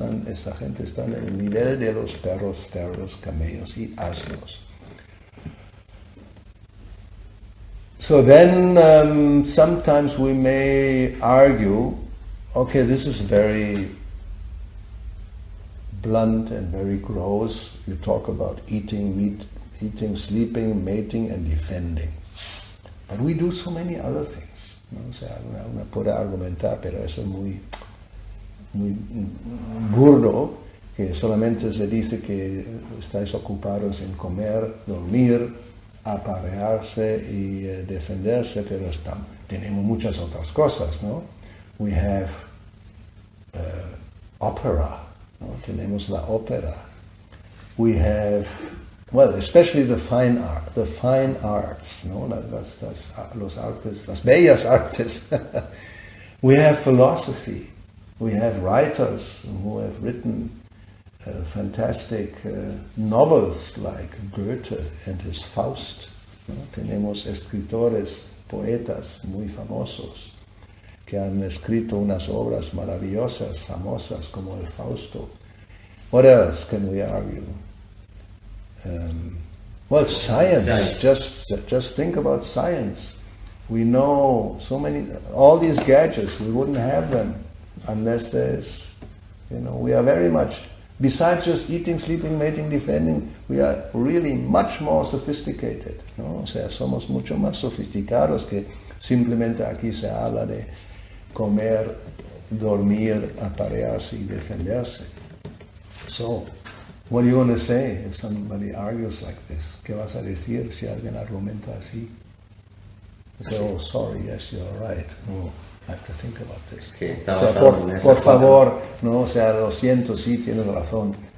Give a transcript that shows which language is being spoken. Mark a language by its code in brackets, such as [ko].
[es] Esta gente está en el nivel de los perros, cerdos, camellos y asnos. [en] So then sometimes we may argue, okay, this is very blunt and very gross. You talk about eating, sleeping, mating and defending. But we do so many other things. [es] ¿No? O sea, una puede argumentar, pero eso es muy burdo, que solamente se dice que estáis ocupados en comer, dormir, aparearse y defenderse, pero tenemos muchas otras cosas, ¿no? [en] We have opera, ¿no? [es] Tenemos la ópera. [en] We have, well, especially the fine arts, ¿no? [es] Los artes, las bellas artes. [en] We have philosophy. We have writers who have written fantastic novels like Goethe and his Faust. [es] ¿No? Tenemos escritores, poetas muy famosos que han escrito unas obras maravillosas, famosas como el Fausto. [en] What else can we argue? Well, science. Just think about science. We know so many, all these gadgets, we wouldn't have them unless there's, we are very much, besides just eating, sleeping, mating, defending, we are really much more sophisticated, ¿no? [es] O sea, somos mucho más sofisticados que simplemente aquí se habla de comer, dormir, aparearse y defenderse. [en] So, what are you going to say if somebody argues like this? [es] ¿Qué vas a decir si alguien argumenta así? [en] Say, oh, sorry, yes, you're right. No, I have to think about this. [es] O sea, por favor, no, o sea, lo siento, sí, tienes razón.